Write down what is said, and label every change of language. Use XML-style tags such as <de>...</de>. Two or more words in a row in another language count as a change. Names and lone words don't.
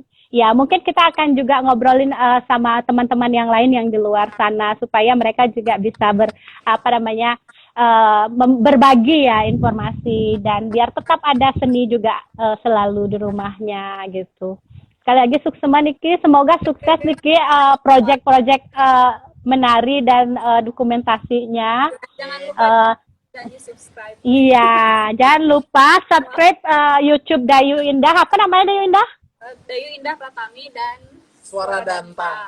<id>Ya, mungkin kita akan juga ngobrolin sama teman-teman yang lain yang di luar sana supaya mereka juga bisa berbagi ya informasi dan biar tetap ada seni juga selalu di rumahnya gitu. Sekali lagi</id> <ban>suksema Niki,</ban> <id>semoga sukses Niki project-project menari dan dokumentasinya. Jangan lupa janji subscribe. Iya, jangan lupa subscribe YouTube Dayu Indah. Apa namanya Dayu Indah? Dayu Indah Pratami dan Suara Danta.</id>